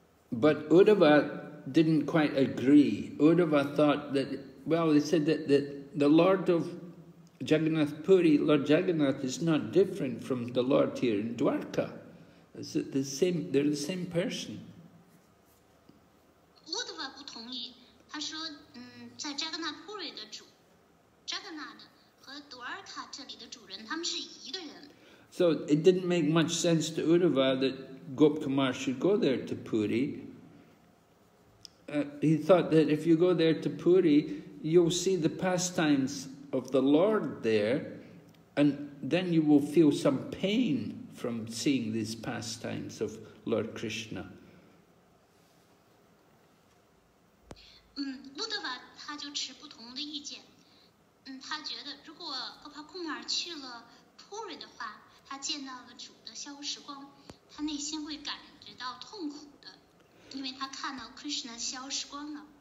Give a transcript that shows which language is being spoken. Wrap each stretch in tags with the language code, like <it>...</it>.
<en>But Uddhava didn't quite agree. Uddhava thought that, well, they said that the Lord of Jagannath Puri, Lord Jagannath, is not different from the Lord here in Dwarka. They're the same person.</en> <zh>Uddhava 不同意，他说，在 Jagannath Puri 的主 Jagannath 和 Dwarka 这里的主人，他们是一个人。</zh> <en>So it didn't make much sense to Uddhava that Gopakumar should go there to Puri. He thought that if you go there to Puri, you'll see the pastimes of the Lord there, and then you will feel some pain from seeing these pastimes of Lord Krishna?</en> <zh>路德瓦他就持不同的意见。他觉得如果Gopakumar去了 Puri 的话，他见到了主的消时光，他内心会感觉到痛苦的，因为他看到 Krishna 消时光了。</zh>